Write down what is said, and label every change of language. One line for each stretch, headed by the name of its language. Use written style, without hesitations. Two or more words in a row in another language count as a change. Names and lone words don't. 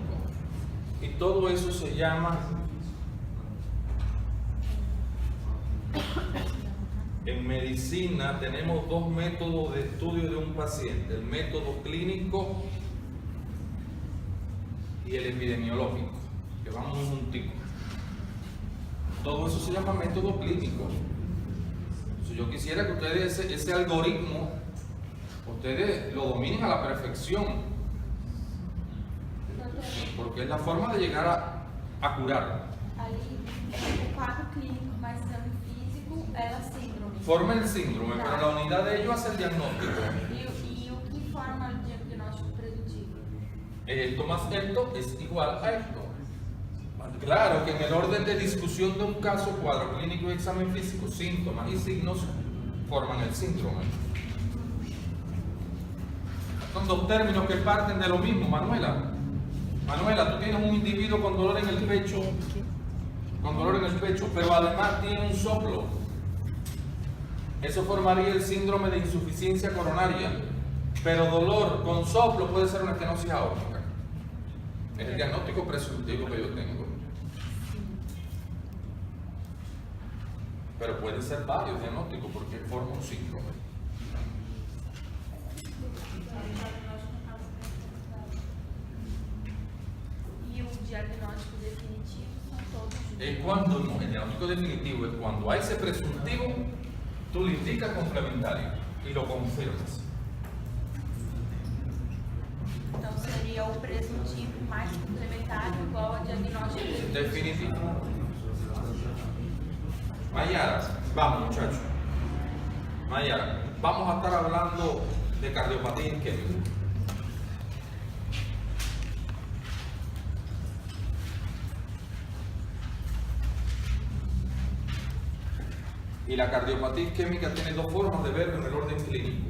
Spanish: Y todo eso se llama, en medicina tenemos dos métodos de estudio de un paciente, el método clínico y el epidemiológico, que van muy juntitos. Todo eso se llama método clínico. Si yo quisiera que ustedes ese algoritmo, ustedes lo dominen a la perfección, porque es la forma de llegar a curar.
Portuguese: Ali, o quadro clínico mais exame físico é a síndrome.
Spanish: Forma el síndrome, pero la unidad de ello hace el diagnóstico.
Portuguese: E o que forma o diagnóstico preditivo?
Spanish: Esto más esto es igual a esto. Claro que en el orden de discusión de un caso, cuadro clínico y examen físico, síntomas y signos forman el síndrome. Son dos términos que parten de lo mismo, Manuela. Manuela, tú tienes un individuo con dolor en el pecho, pero además tiene un soplo. Eso formaría el síndrome de insuficiencia coronaria. Pero dolor con soplo puede ser una estenosis aórtica. Es el diagnóstico presuntivo que yo tengo. pero pueden ser varios diagnósticos porque forma un síndrome.
Portuguese: E o diagnóstico definitivo são todos juntos.
Spanish: Es cuando no, el diagnóstico definitivo es cuando hay ese presuntivo, tú le indicas complementario y lo confirmas.
Portuguese: Então seria o presuntivo mais complementar igual ao diagnóstico definitivo. Definitivo.
Spanish: Mayara, vamos muchachos. Mayara, vamos a estar hablando de cardiopatía isquémica. Y la cardiopatía isquémica tiene dos formas de verlo en el orden clínico.